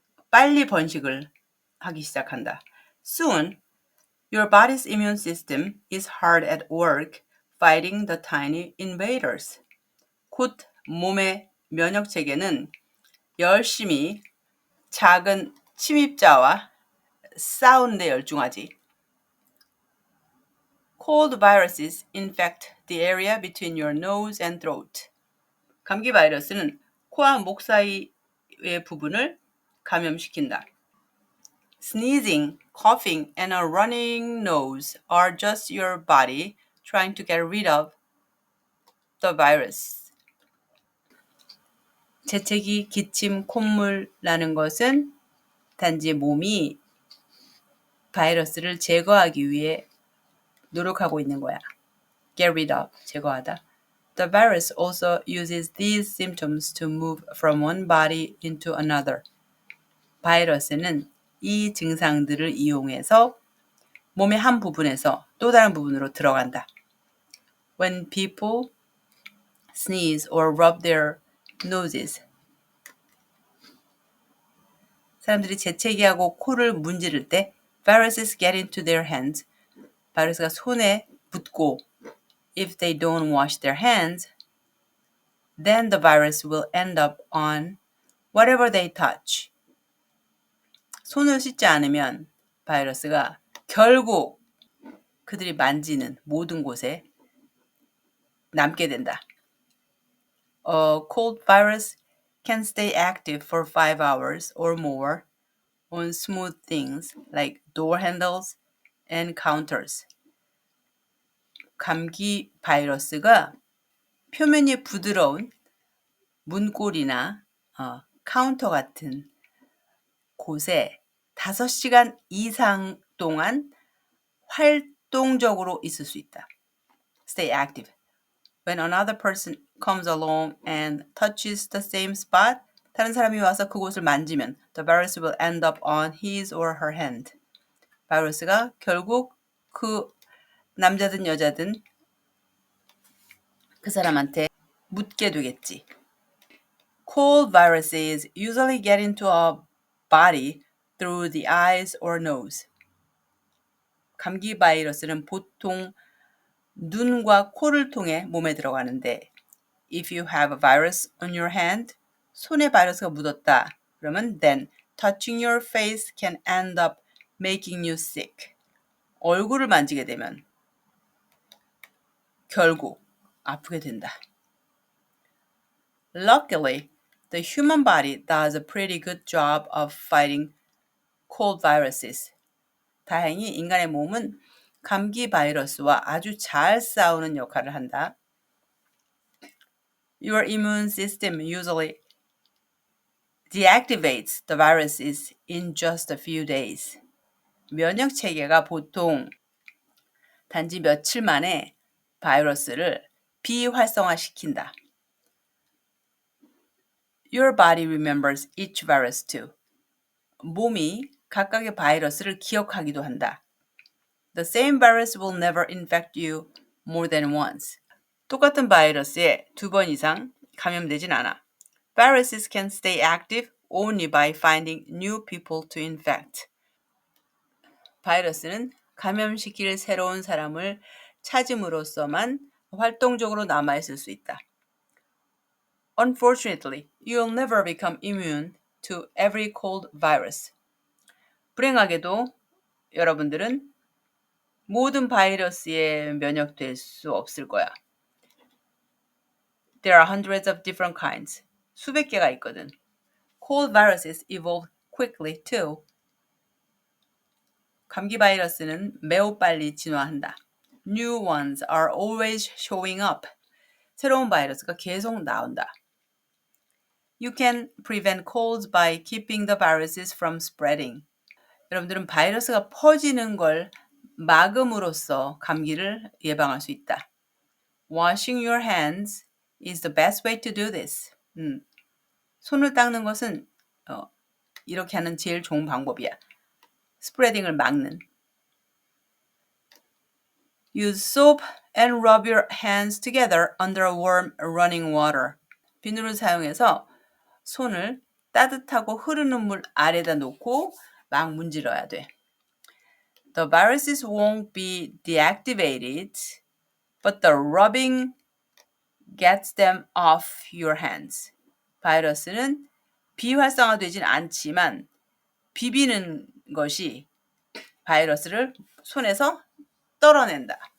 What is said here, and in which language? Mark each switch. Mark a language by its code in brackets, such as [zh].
[ko] 빨리 번식을 하기 시작한다. [en] Soon, your body's immune system is hard at work fighting the tiny invaders. [ko] 곧 몸의 면역 체계는 열심히 작은 침입자와 싸우는 데 열중하지. [en] Cold viruses infect the area between your nose and throat. [ko] 감기 바이러스는 코와 목 사이의 부분을 감염시킨다. [en] Sneezing, coughing, and a running nose are just your body trying to get rid of the virus. [ko] 재채기, 기침, 콧물 나는 것은 단지 몸이 바이러스를 제거하기 위해 노력하고 있는 거야. [en] Get rid of, [ko] 제거하다. [en] The virus also uses these symptoms to move from one body into another. [ko] 바이러스는 이 증상들을 이용해서 몸의 한 부분에서 또 다른 부분으로 들어간다. [en] When people sneeze or rub their noses. [ko] 사람들이 재채기하고 코를 문지를 때 [en] viruses get into their hands. [ko] 바이러스가 손에 붙고 [en] if they don't wash their hands, then the virus will end up on whatever they touch. [ko] 손을 씻지 않으면 바이러스가 결국 그들이 만지는 모든 곳에 남게 된다. [en] A cold virus can stay active for 5 hours or more on smooth things like door handles and counters. [ko] 감기 바이러스가 표면이 부드러운 문고리나 카운터 같은 곳에 5시간 이상 동안 활동적으로 있을 수 있다. [en] Stay active. When another person comes along and touches the same spot, [ko] 다른 사람이 와서 그곳을 만지면 [en] the virus will end up on his or her hand. [ko] 바이러스가 결국 그 남자든 여자든 그 사람한테 묻게 되겠지. [en] Cold viruses usually get into a body through the eyes or nose. [ko] 감기 바이러스는 보통 눈과 코를 통해 몸에 들어가는데 [en] if you have a virus on your hand, [ko] 손에 바이러스가 묻었다. 그러면 [en] then touching your face can end up making you sick. [ko] 얼굴을 만지게 되면 결국 아프게 된다. [en] Luckily, the human body does a pretty good job of fighting cold viruses. [ko] 다행히 인간의 몸은 감기 바이러스와 아주 잘 싸우는 역할을 한다. [en] Your immune system usually deactivates the viruses in just a few days. [ko] 면역 체계가 보통 단지 며칠 만에 바이러스를 비활성화시킨다. [en] Your body remembers each virus too. [ko] 몸이 각각의 바이러스를 기억하기도 한다. [en] The same virus will never infect you more than once. [ko] 똑같은 바이러스에 2번 이상 감염되진 않아. [en] Viruses can stay active only by finding new people to infect. [ko] 바이러스는 감염시킬 새로운 사람을 찾음으로써만 활동적으로 남아있을 수 있다. [en] Unfortunately, you'll never become immune to every cold virus. [ko] 불행하게도 여러분들은 모든 바이러스에 면역될 수 없을 거야. [en] There are hundreds of different kinds. [ko] 수백 개가 있거든. [en] Cold viruses evolve quickly too. [ko] 감기 바이러스는 매우 빨리 진화한다. [en] New ones are always showing up. [ko] 새로운 바이러스가 계속 나온다. [en] You can prevent colds by keeping the viruses from spreading. [ko] 여러분들은 바이러스가 퍼지는 걸 막음으로써 감기를 예방할 수 있다. [en] Washing your hands is the best way to do this. [ko] 손을 닦는 것은 이렇게 하는 제일 좋은 방법이야. 스프레딩을 막는. [en] Use soap and rub your hands together under warm running water. [ko] 비누를 사용해서 손을 따뜻하고 흐르는 물 아래다 놓고 막 문질러야 돼. [en] The viruses won't be deactivated, but the rubbing gets them off your hands. [ko] 바이러스는 비활성화되진 않지만 비비는 것이 바이러스를 손에서 떨어낸다.